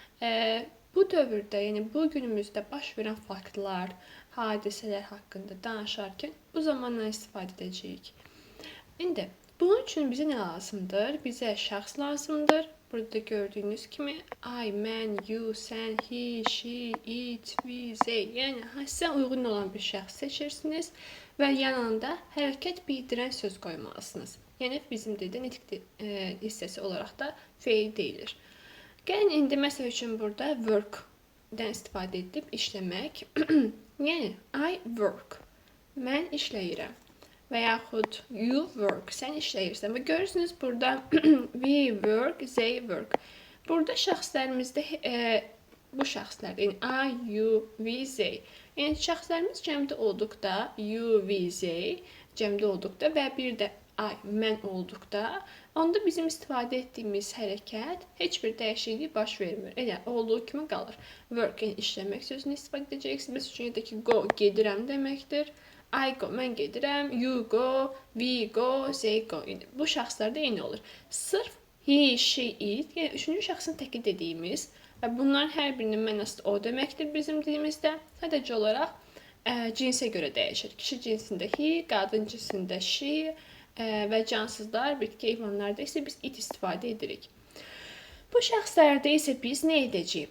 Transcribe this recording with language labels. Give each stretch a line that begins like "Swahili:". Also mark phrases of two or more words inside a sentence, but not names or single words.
Azerbaijani: Bu dövrdə, yəni bu günümüzdə baş verən faktlar, hadisələr haqqında danışarkən bu zamandan istifadə edəcəyik. İndi bunun üçün bizə nə lazımdır? Bizə şəxs lazımdır. Burada gördüyünüz kimi I, mən,
English: you, sən, he, she, it, we, they.
Azerbaijani: Yəni sizə uyğun olan bir şəxs seçirsiniz və yanında hərəkət bildirən söz qoymalısınız. Yəni bizim dildə nitq hissəsi olaraq da feil deyilir. Gəlin indi məsəl üçün burada work-dən istifadə edib işləmək.
English: Yəni I work.
Azerbaijani: Mən işləyirəm. Və yaxud
English: you work,
Azerbaijani: sən işləyirsən. Və görürsünüz burada
English: we work, they work.
Azerbaijani: Burada şəxslərimizdə bu şəxslər, yəni
English: I, you, we, they.
Azerbaijani: Yəni şəxslərimiz cəmdə olduqda,
English: you, we, they
Azerbaijani: cəmdə olduqda və bir də I, mən olduqda, onda bizim istifadə etdiyimiz hərəkət heç bir dəyişiklik baş vermir. Elə olduğu kimi qalır. Work, yəni işləmək sözünü istifadə edəcəksiniz. Məsəl üçün yerdəki go, gedirəm deməkdir.
English: I go,
Azerbaijani: mən gedirəm,
English: you go, we go, they go.
Azerbaijani: Bu şəxslərdə eyni olur.
English: Sırf he, she, it,
Azerbaijani: yəni üçüncü şəxsin təki dediyimiz və bunların hər birinin mənası o deməkdir bizim dilimizdə. Sadəcə olaraq cinsə görə dəyişir. Kişi cinsində he, qadın cinsində she və cansızlar, bitki heyvanlarda isə biz it istifadə edirik. Bu şəxslərdə isə biz nə edəcəyik?